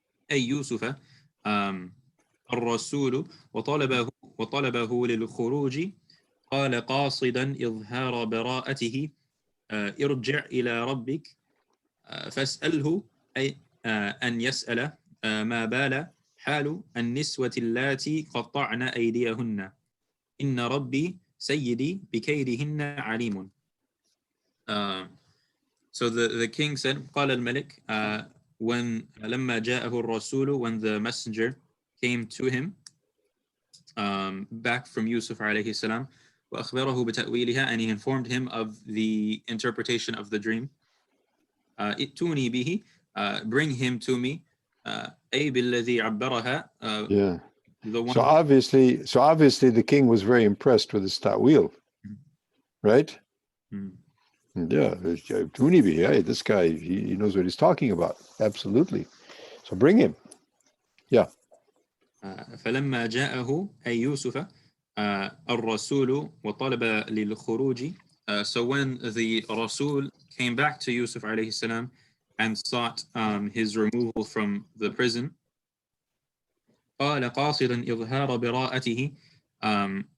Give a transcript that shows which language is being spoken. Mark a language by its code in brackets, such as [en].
[ar] يوسف الرسول وطلبه للخروج قال قاصدا إظهار براءته ارجع إلى ربك فاسأله أن يسأل ما بال حال النسوة اللاتي قطعن أيديهن إن ربي سيدي بكيدهن عليم. [en] So the king said, [ar] قال الملك, [en] when [ar] لما جاءه الرسول, [en] when the messenger came to him back from Yusuf alayhi salam, [ar] وأخبره بتأويلها, [en] and he informed him of the interpretation of the dream. [ar] ائتوني به, [en] bring him to me. [ar] أي بالذي عبرها. [en] Yeah. The one so obviously the king was very impressed with his ta'wil, right? Yeah, this guy, he knows what he's talking about. Absolutely. So bring him. Yeah. [ar] فلما جاءه أي يوسف الرسول وطلب للخروج. [en] So when the Rasul came back to Yusuf alayhi salam and sought his removal from the prison, [ar] قال قاصدا إظهار براءته.